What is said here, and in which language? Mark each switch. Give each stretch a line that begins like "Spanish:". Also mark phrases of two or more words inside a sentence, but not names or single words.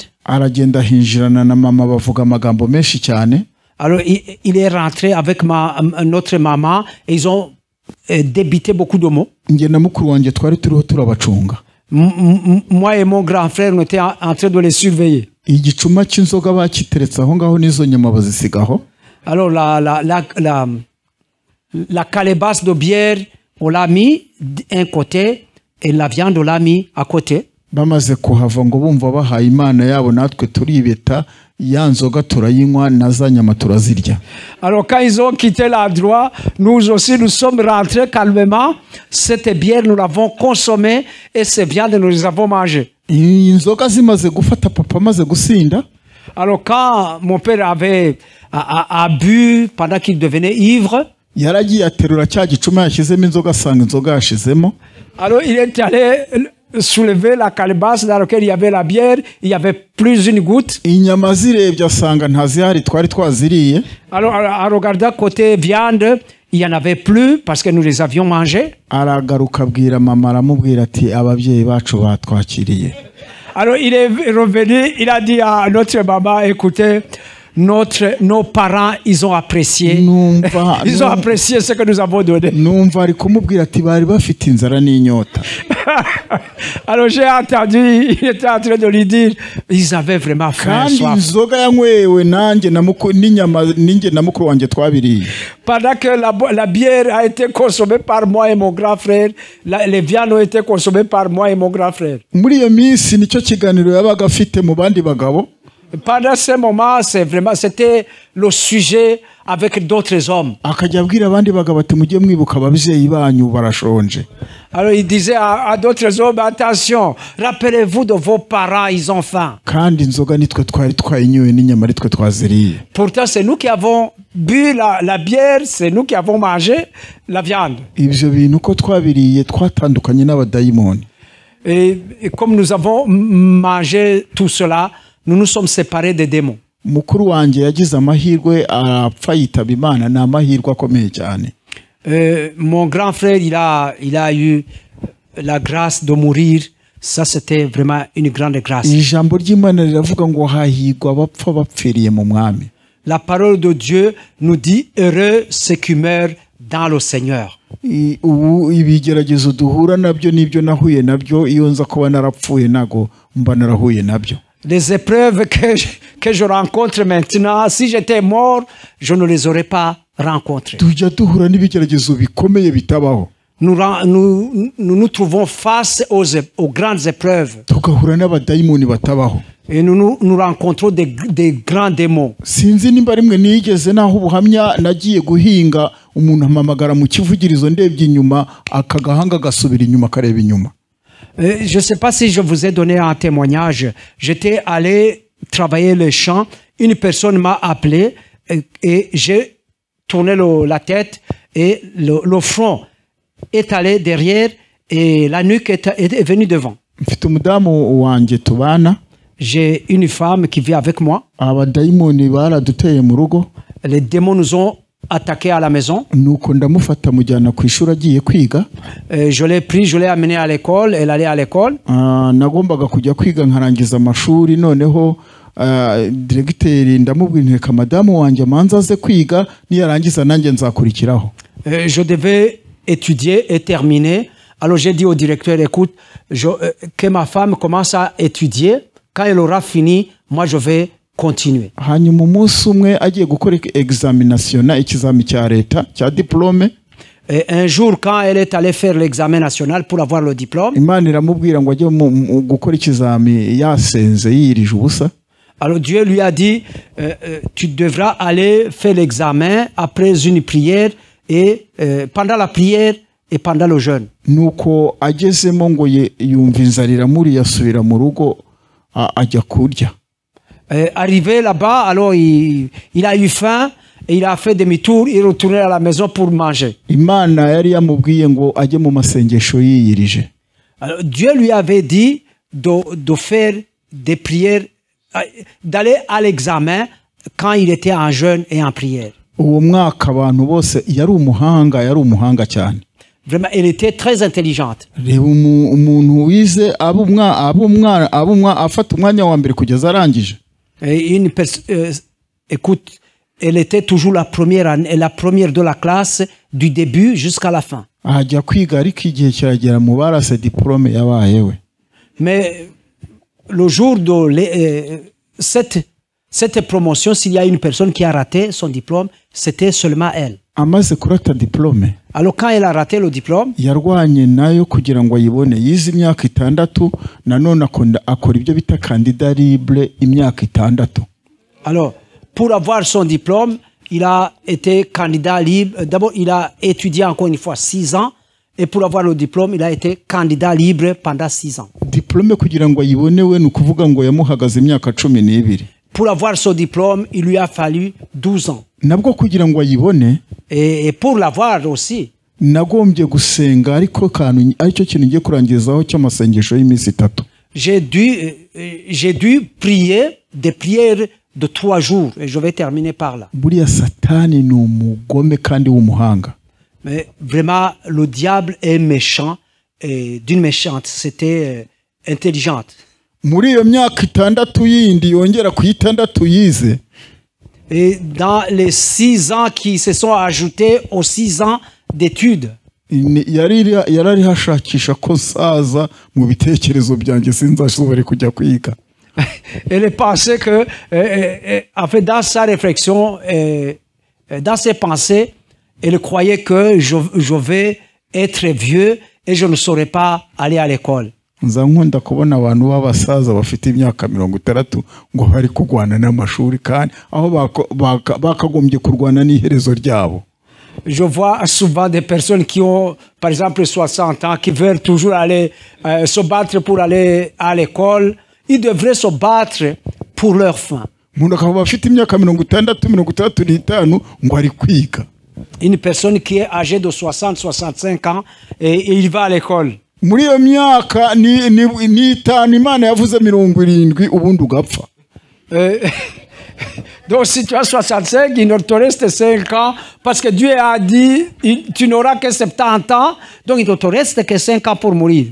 Kinyarwanda: Aragenda hinjirana na mama bavuga amagambo menshi cyane.
French: Alors il est rentré avec notre maman et ils ont débité beaucoup de mots.
Kinyarwanda: Nge na mukuru wanjye twari turiho turabacunga.
French: Moi et mon grand frère on était en train de les surveiller.
Kinyarwanda: Igicuma cy'inzoga bakiteretse aho ngaho n'izo nyama bazisigaho.
French: Alors la calebasse de bière, on l'a mis d'un côté et la viande on l'a mis à côté.
Kinyarwanda: Bamaze kuhava ngo bumva bahaye Imana yabo natwe turibeta ya nzoga turayinywa na za nyama turazirya.
French: Alors quand ils ont quitté l'endroit, nous aussi nous sommes rentrés calmement. Cette bière nous l'avons consommée et ces viandes nous les avons mangées.
Kinyarwanda: Inzoga zimaze gufata papa maze gusinda.
French: Alors quand mon père avait bu pendant qu'il devenait ivre,
Kinyarwanda: yaragiye aterura cya gicuma yashyizemo inzoga asanga inzoga yashizemo.
French: Alors il est allé soulever la calebasse dans laquelle il y avait la bière, il y avait plus une goutte.
Kinyarwanda: Inyama zirebye asanga ntazihari twari twaziriye.
French: Alors en regardant côté viande, il y en avait plus parce que nous les avions mangés.
Kinyarwanda: Aragaruka abwira mama aramubwira ati ababyeyi bacu batwakiriye.
French: Alors il est revenu, il a dit à notre maman, écoutez, nos parents, ils ont apprécié. Ils ont apprécié ce que nous avons donné.
Kinyarwanda: Numva ari kumubwira ati bari bafite inzara n'inyota.
French: Alors j'ai entendu, il était en train de lui dire, ils avaient vraiment faim.
Kinyarwanda: Inzoga yanywewe nanjye n'inyama ninjye na mukuru wanjye twabiriye.
French: Pendant que la bière a été consommée par moi et mon grand frère, les viandes ont été consommées par moi et mon grand frère.
Kinyarwanda: Muri iyo minsi nicyo kiganiro yabaga afite mu bandi bagabo.
French: Pendant ce moment, c'était le sujet avec d'autres hommes.
Kinyarwanda: Akajya abwira abandi bagabo ati mujye mwibuka ababyeyi banyu barashonje.
French: Alors il disait à d'autres hommes, attention, rappelez-vous de vos parents, ils ont faim.
Kinyarwanda: Kandi inzoga nitwe twari twayinyoye n'inyama nitwe twaziriye.
French: Pourtant c'est nous qui avons bu la bière, c'est nous qui avons mangé la viande.
Kinyarwanda: Ibyo bintu uko twabiriye twatandukanye n'abadayimoni.
French: Et comme nous avons mangé tout cela, nous nous sommes séparés des démons.
Kinyarwanda: mukuru wanjye yagize amahirwe arapfa yitaba Imana, ni amahirwe akomeye cyane.
French: Mon grand frère, il a eu la grâce de mourir. Ça, c'était vraiment une grande grâce.
Kinyarwanda: Ijambo ry'Imana riravuga ngo hahigwa abapfa bapfiriye mu mwami.
French: La parole de Dieu nous dit heureux ceux qui meurent dans le Seigneur.
Kinyarwanda: Ubu ibigeragezo duhura nabyo nibyo nahuye nabyo, iyo nza kuba narapfuye nago mba narahuye nabyo.
French: Les épreuves que je rencontre maintenant, si j'étais mort, je ne les aurais pas rencontrées.
Kinyarwanda: Tujya duhura n'ibigeragezo bikomeye bitabaho.
French: Nous trouvons face aux grandes épreuves.
Kinyarwanda: Tugahura n'abadayimoni batabaho.
French: Et nous rencontrons des grands démons.
Kinyarwanda: Sinzi nimba rimwe nigeze naho ubuhamya nagiye guhinga umuntu amamagara mu kivugirizo ndebye inyuma akagahanga gasubira inyuma kareba inyuma.
French: Je ne sais pas si je vous ai donné un témoignage. J'étais allé travailler le champ. Une personne m'a appelé et j'ai tourné la tête et le front est allé derrière et la nuque est venue devant.
Kinyarwanda: Mfite umudamu wanjye tubana.
French: J'ai une femme qui vit avec moi.
Kinyarwanda: Abadayimoni baraduteye mu rugo.
French: Les démons nous ont attaqué à la maison.
Kinyarwanda: Nuko ndamufata mujyana ku ishuri agiye kwiga.
French: Je l'ai pris, je l'ai amené à l'école, elle allait à l'école.
Kinyarwanda: Nagombaga kujya kwiga nkarangiza amashuri, noneho directeur ndamubwira nti madamu wanjye manza aze kwiga niyarangiza nanjye nzakurikiraho.
French: Je devais étudier et terminer. Alors j'ai dit au directeur, écoute, que ma femme commence à étudier. Quand elle aura fini, moi je vais continuer.
Kinyarwanda: Hanyuma umunsi umwe agiye gukora examination, ikizami cya leta cya diplôme.
French: Et un jour, quand elle est allée faire l'examen national pour avoir le diplôme,
Kinyarwanda: Imana iramubwira ngo ajye gukora ikizami yasenze yirije ubusa.
French: Alors Dieu lui a dit, tu devras aller faire l'examen après une prière et pendant la prière et pendant le jeûne.
Kinyarwanda: Nuko agezemo ngo yumva inzara iramuriye asubira mu rugo ajya kurya.
French: Arrivé là-bas, alors il a eu faim et il a fait demi-tour, il est retourné à la maison pour manger.
Kinyarwanda: Imana yari yamubwiye ngo ajye mu masengesho yiyirije.
French: Alors Dieu lui avait dit de faire des prières, d'aller à l'examen quand il était en jeûne et en prière.
Kinyarwanda: Uwo mwaka abantu bose yari umuhanga cyane.
French: Vraiment, elle était très intelligente.
Kinyarwanda: Reba umuntu wize abumwa afata umwanya wa mbere kugeza arangije.
French: Écoute, elle était toujours la première de la classe du début jusqu'à la fin.
Kinyarwanda: Ajya kwiga ariko igihe kiragera mu barase diplôme yabayewe.
French: Mais le jour de cette promotion, s'il y a une personne qui a raté son diplôme, c'était seulement elle.
Kinyarwanda: Amaze kurata diplôme.
French: Alors quand elle a raté le diplôme,
Kinyarwanda: yarwanye nayo kugira ngo ayibone. Yize imyaka 6 nanone akora ibyo bita
French: candidat libre
Kinyarwanda: imyaka 6.
French: Alors pour avoir son diplôme, il a été candidat libre. D'abord, il a étudié encore une fois 6 ans. Et pour avoir le diplôme, il a été candidat libre pendant 6 ans.
Kinyarwanda: Diplôme kugira ngo ayibone we nukuvuga ngo yamuhagaze imyaka 12.
French: Pour avoir son diplôme, il lui a fallu 12 ans.
Kinyarwanda: Nabwo kugira ngo ayibone.
French: Et pour l'avoir aussi.
Kinyarwanda: Nagombye gusenga ariko kantu aricyo kintu ngiye kurangizaho cy'amasengesho y'iminsi 3.
French: J'ai dû prier des prières de 3 jours et je vais terminer par là.
Kinyarwanda: Buriya Satani ni umugome kandi w'umuhanga.
French: Mais vraiment le diable est méchant et d'une méchante, c'était intelligente.
Kinyarwanda: Muri iyo myaka 6 yindi yongera ku 6 yize.
French: Et dans les 6 ans qui se sont ajoutés aux 6 ans d'études,
Kinyarwanda: yarari hashakisha ko saza mu bitekerezo byanjye sinzashobora kujya kwiga.
French: Elle pensait que, en fait, dans sa réflexion, dans ses pensées, elle croyait que je vais être vieux et je ne saurais pas aller à l'école.
Kinyarwanda: Nza nkunda kubona abantu b'abasaza bafite imyaka 60 ngo bari kugwana n'amashuri kandi aho bakagombye kurwana n'iherezo ryabo.
French: Je vois souvent des personnes qui ont, par exemple, 60 ans, qui veulent toujours aller se battre pour aller à l'école. Ils devraient se battre pour leur faim.
Kinyarwanda: Umuntu akaba afite imyaka 60-65 ngo ari kwiga.
French: Une personne qui est âgée de 60-65 ans et il va à l'école.
Kinyarwanda: Muri iyo myaka ni 5 Imana yavuze 70 ubundi ugapfa.
French: Donc si tu as 65, il ne te reste 5 ans, parce que Dieu a dit, tu n'auras que 70 ans, donc il ne te reste que 5 ans pour mourir.